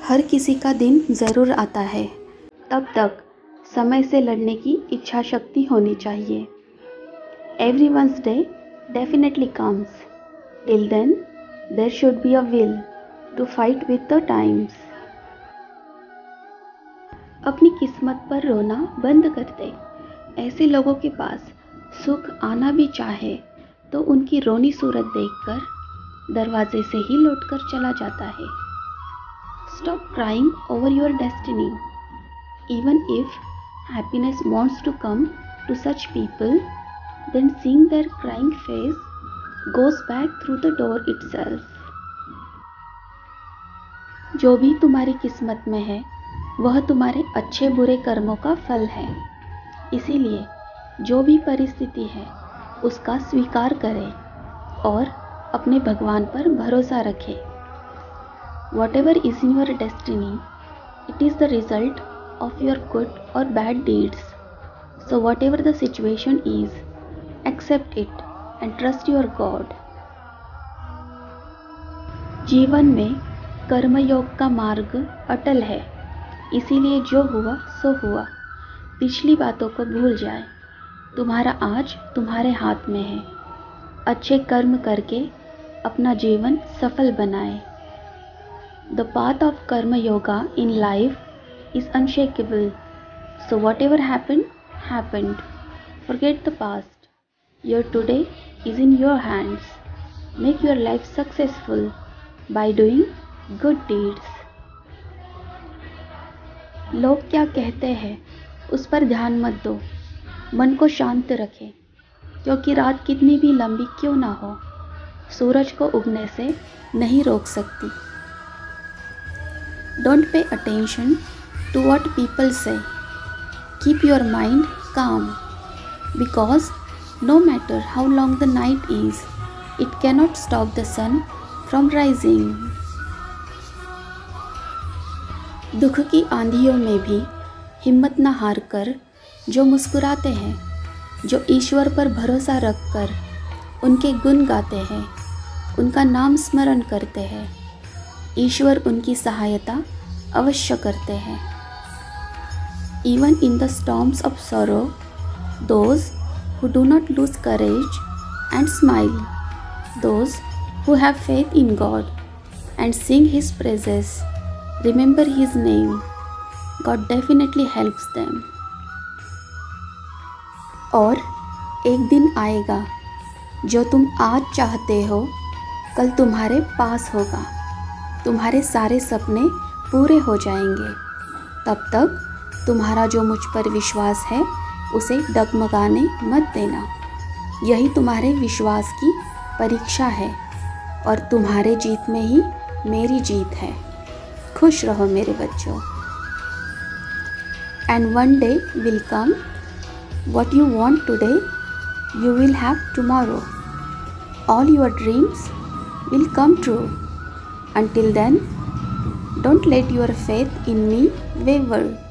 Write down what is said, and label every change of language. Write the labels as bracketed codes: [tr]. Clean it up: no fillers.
[hi] किसी का दिन ज़रूर आता है, तब तक समय से लड़ने की इच्छा शक्ति होनी चाहिए। [en] Everyone's day definitely comes. Till then, there should be a will to fight with the times. [hi] अपनी किस्मत पर रोना बंद कर दे। ऐसे लोगों के पास सुख आना भी चाहे तो उनकी रोनी सूरत देखकर दरवाजे से ही लौटकर चला जाता है। [en] Stop crying over your destiny. Even if happiness wants to come to such people, then seeing their crying face goes back through the door itself. [hi] जो भी तुम्हारी किस्मत में है वह तुम्हारे अच्छे बुरे कर्मों का फल है। इसीलिए जो भी परिस्थिति है उसका स्वीकार करें और अपने भगवान पर भरोसा रखें। [en] Whatever is in your destiny, it is the result of your good or bad deeds. So whatever the situation is, accept it and trust your God. [hi] जीवन में कर्मयोग का मार्ग अटल है, इसीलिए जो हुआ सो हुआ। पिछली बातों को भूल जाए। तुम्हारा आज तुम्हारे हाथ में है। अच्छे कर्म करके अपना जीवन सफल बनाए। [en] The path of karma yoga in life is unshakable. So whatever happened, happened. Forget the past. Your today is in your hands. Make your life successful by doing good deeds. [hi] लोग क्या कहते हैं उस पर ध्यान मत दो। मन को शांत रखें, क्योंकि रात कितनी भी लंबी क्यों ना हो, सूरज को उगने से नहीं रोक सकती। [en] Don't pay attention to what people say. Keep your mind calm, because no matter how long the night is, it cannot stop the sun from rising. [hi] दुख की आंधियों में भी हिम्मत न हार कर जो मुस्कुराते हैं, जो ईश्वर पर भरोसा रखकर उनके गुण गाते हैं, उनका नाम स्मरण करते हैं, ईश्वर उनकी सहायता अवश्य करते हैं। [en] Even in the storms of sorrow, those who do not lose courage and smile, those who have faith in God and sing His praises, remember His name, God definitely helps them. [hi] और एक दिन आएगा जो तुम आज चाहते हो कल तुम्हारे पास होगा। तुम्हारे सारे सपने पूरे हो जाएंगे। तब तक तुम्हारा जो मुझ पर विश्वास है उसे डगमगाने मत देना। यही तुम्हारे विश्वास की परीक्षा है और तुम्हारे जीत में ही मेरी जीत है। खुश रहो मेरे बच्चों। [en] And one day will come, what you want today, you will have tomorrow. All your dreams will come true. Until then, don't let your faith in me waver.